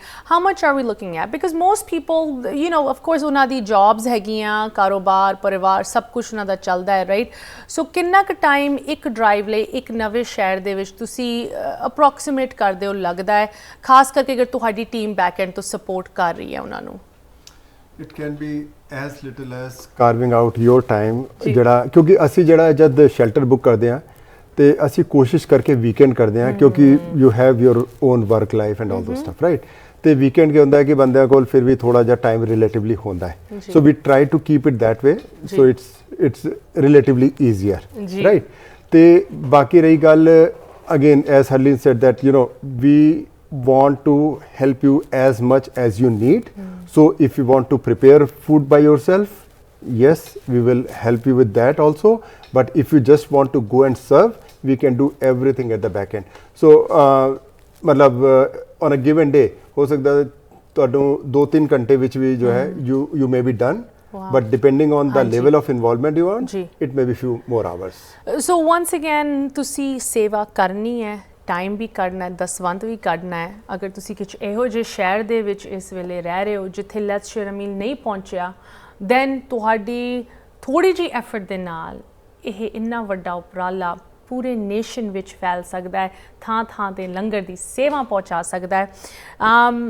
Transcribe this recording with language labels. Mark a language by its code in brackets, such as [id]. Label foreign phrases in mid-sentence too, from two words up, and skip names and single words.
[en] how much are we looking at, because most people you know of course [pa] ਉਹਨਾਂ ਦੀ ਜੌਬਸ ਹੈਗੀਆਂ, ਕਾਰੋਬਾਰ, ਪਰਿਵਾਰ, ਸਭ ਕੁਛ ਉਹਨਾਂ ਦਾ ਚੱਲਦਾ ਹੈ, ਰਾਈਟ? ਸੋ ਕਿੰਨਾ ਕੁ ਟਾਈਮ ਇੱਕ ਡਰਾਈਵ ਲਈ ਇੱਕ ਨਵੇਂ ਸ਼ਹਿਰ ਦੇ ਵਿੱਚ ਤੁਸੀਂ ਅਪਰੋਕਸੀਮੇਟ ਕਰਦੇ ਹੋ ਲੱਗਦਾ ਹੈ, ਖਾਸ ਕਰਕੇ ਅਗਰ ਤੁਹਾਡੀ ਟੀਮ [en] back end [pa] ਤੋਂ ਸਪੋਰਟ ਕਰ ਰਹੀ ਹੈ ਉਹਨਾਂ ਨੂੰ? [en] It can be as little as carving out your time, [pa] ਜਿਹੜਾ ਕਿਉਂਕਿ ਅਸੀਂ ਜਿਹੜਾ ਜਦ [en] shelter book [pa] ਕਰਦੇ ਹਾਂ ਤੇ ਅਸੀਂ ਕੋਸ਼ਿਸ਼ ਕਰਕੇ ਵੀਕਐਂਡ ਕਰਦੇ ਹਾਂ, ਕਿਉਂਕਿ [en] you have your own work life and all those stuff, right? [pa] ਤੇ ਵੀਕਐਂਡ ਕੀ ਹੁੰਦਾ ਹੈ ਕਿ ਬੰਦਿਆਂ ਕੋਲ ਫਿਰ ਵੀ ਥੋੜਾ ਜਿਹਾ [en] time relatively [pa] ਹੁੰਦਾ ਹੈ, [en] so we try to keep it that way, so it's relatively easier, right? [pa] ਤੇ ਬਾਕੀ ਰਹੀ ਗੱਲ, [en] again, as Harleen said, that you know we want to help you as much as you need. So if you want to prepare food by yourself, yes, we will help you with that also. But if you just want to go and serve, we can do everything at the back end. So मतलब on a given day [hi] हो सकता है [pa] ਤੁਹਾਨੂੰ 2-3 ਘੰਟੇ ਵਿੱਚ ਵੀ ਜੋ ਹੈ [en] you may be done. Wow. But depending on the level of involvement you want, it may be few more hours. So once again, [pa] ਤੁਸੀਂ ਸੇਵਾ ਕਰਨੀ ਹੈ, ਟਾਈਮ ਵੀ ਕੱਢਣਾ ਹੈ, ਦਸਵੰਧ ਵੀ ਕੱਢਣਾ ਹੈ। ਅਗਰ ਤੁਸੀਂ ਕੁਝ ਇਹੋ ਜਿਹੇ ਸ਼ਹਿਰ ਦੇ ਵਿੱਚ ਇਸ ਵੇਲੇ ਰਹਿ ਰਹੇ ਹੋ ਜਿੱਥੇ ਲੈਟਸ ਸ਼ੇਅਰ ਅ ਮੀਲ ਨਹੀਂ ਪਹੁੰਚਿਆ, ਦੈਨ ਤੁਹਾਡੀ ਥੋੜ੍ਹੀ ਜਿਹੀ ਐਫਰਟ ਦੇ ਨਾਲ ਇਹ ਇੰਨਾ ਵੱਡਾ ਉਪਰਾਲਾ ਪੂਰੇ ਨੇਸ਼ਨ ਵਿੱਚ ਫੈਲ ਸਕਦਾ ਹੈ, ਥਾਂ ਥਾਂ 'ਤੇ ਲੰਗਰ ਦੀ ਸੇਵਾ ਪਹੁੰਚਾ ਸਕਦਾ ਹੈ।